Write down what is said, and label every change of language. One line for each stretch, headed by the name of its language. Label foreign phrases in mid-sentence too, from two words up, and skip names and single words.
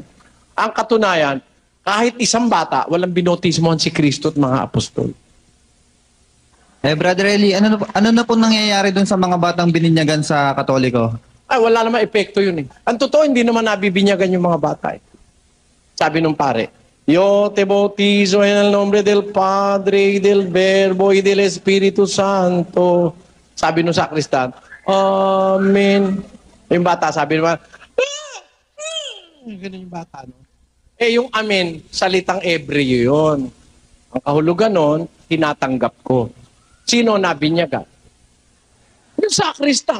Filipino: Ang katunayan, kahit isang bata, walang binautismohan si Kristo at mga apostol. Brother Eli, ano na po nangyayari dun sa mga batang bininyagan sa Katoliko? Ay, wala naman epekto yun eh. Ang totoo, hindi naman nabibinyagan yung mga bata eh. Sabi nung pare,
Spanish: Yo te bautizo en el nombre del Padre, y del Verbo, y del Espíritu Santo.
Filipino: Sabi nung sakristan, Amen. Yung bata, sabi naman, ganun yung bata, no? Yung amen, salitang Ebreo yun. Ang kahulugan nun, tinatanggap ko. Sino nabinyagan? Yung sakristan.